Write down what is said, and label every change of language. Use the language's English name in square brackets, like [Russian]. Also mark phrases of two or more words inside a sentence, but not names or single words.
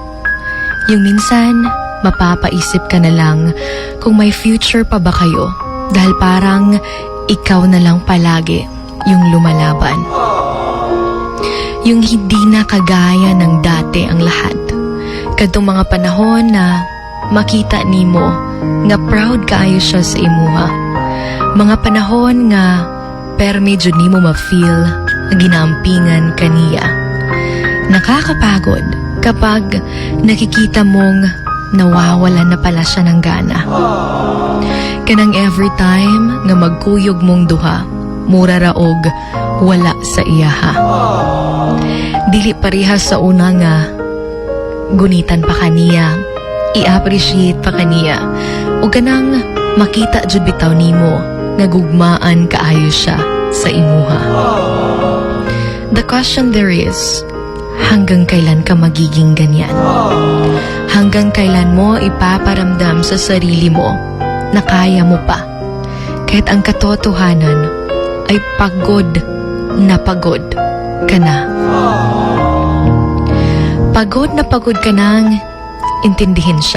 [Filipino] Yung minsan, mapapaisip ka na lang kung may future pa ba kayo dahil parang ikaw na lang palagi yung lumalaban. Yung hindi na kagaya ng dati ang lahat. [Cebuano] Kadtong mga panahon na makita nimo nga proud kaayo siya sa imuha. Mga panahon nga pero medyo nimo ma-feel na ginaampingan kaniya. [Filipino] Nakakapagod kapag nakikita mong nawawalan na pala siya ng gana. [Cebuano] Kanang [English] every time [Cebuano] nga magkuyog mong duha, mura raog wala sa iyaha. Dili parihas sa una nga gunitan pa kaniya, i-appreciate pa kaniya, o ganang makita jud bitaw nimo nga gugmaan kaayo siya sa imuha. [English] The question there is, [Filipino] hanggang kailan ka magiging ganyan? Hanggang kailan mo ipaparamdam sa sarili mo na kaya mo pa? Kahit ang katotohanan ay pagod ka na. Pagod ka nang intindihin siya.